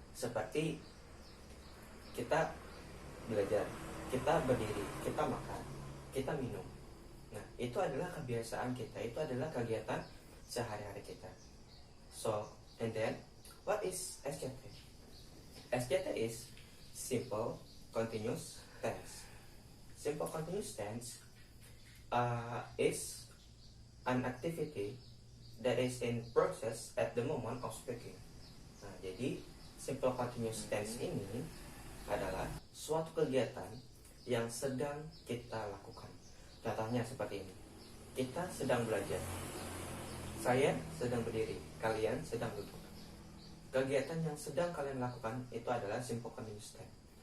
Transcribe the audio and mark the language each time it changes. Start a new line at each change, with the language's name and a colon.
Indonesian: Seperti kita belajar, kita berdiri, kita makan, kita minum. Nah, itu adalah kebiasaan kita, itu adalah kegiatan sehari-hari kita.
English: So, and then, what is SCT? SCT is simple continuous tense. Simple continuous tense is an activity that is in process at the moment of speaking.
Indonesian: Nah, jadi simple continuous tense ini adalah suatu kegiatan yang sedang kita lakukan. Contohnya seperti ini. Kita sedang belajar. Saya sedang berdiri, kalian sedang duduk. Kegiatan yang sedang kalian lakukan itu adalah simple continuous tense.